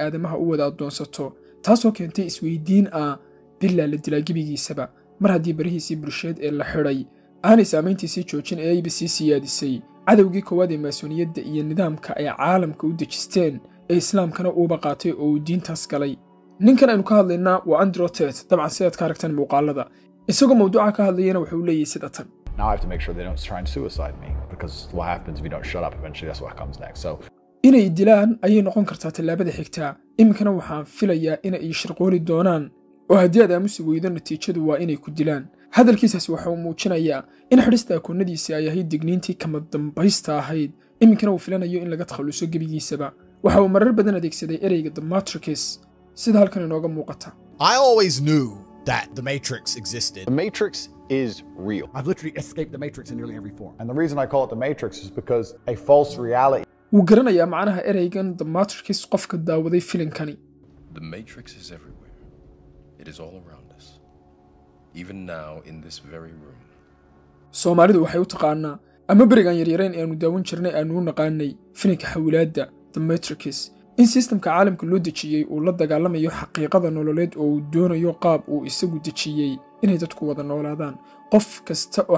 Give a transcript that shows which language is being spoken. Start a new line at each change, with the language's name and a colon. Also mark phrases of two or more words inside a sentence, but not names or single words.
Somali: aadamaha u wada adoonsato taasoo keentay isweydiin bilaa la dilaa gebigiisaba mar haddii barihiisii bulsheed ee la xidhay aanay saamayntiisii joojin ee ayba sii siyaadisay cadowgii koowaad ee mas'uuliyadda iyo nidaamka ay caalamka u dejisteen ee islaamkana uuba qaatay oo uu diintaas galay ninkan aynu ka hadlaynaa waa Andrew Tate dabcan sidaad ka aragtaan muuqaalada isagoo mawduuca ka hadlayana wuxuu leeyahay sida tan
English: Now I have to make sure they don't try and suicide me because what happens if you don't shut up eventually that's what comes next. So
Somali: inay dilaan ayay noqon kartaa tallaabada xigta iminkana waxaan filayaa inay shirqooli doonaan oo haddii aad aamusi weydo natiijadu waa inay ku dilaan hadalkiisaas waxa uu muujinayaa in xidhista akoonnadiisii ay ahayd digniintii kama dambaysta ahayd iminkana uu filanayo in laga takhaluso gebigiisaba waxa uu marar badan adeegsaday ereyga The Matrix sida halkan inooga muuqata
English: I always knew that the Matrix existed. the Matrix is real. I've literally escaped the Matrix in nearly every form. And the reason I call it the Matrix is because a false reality.
Somali: wuu garanayaa macnaha ereygan The Matrix qofka daawaday filimkani
English: The Matrix is everywhere. It is all around us. Even now in this very room.
Somali: Soomaalidu waxay u taqaanaa ama berigan yaryareen ee aanu daawan jirnay aanu u naqaanay filimka xawilaadda The Matrix in systemka caalamka loo dejiyey uu la dagaalamayo xaqiiqada nololeed oo uu doonayo qaab uu isagu dejiyey inay dadku wada noolaadaan qof kasta oo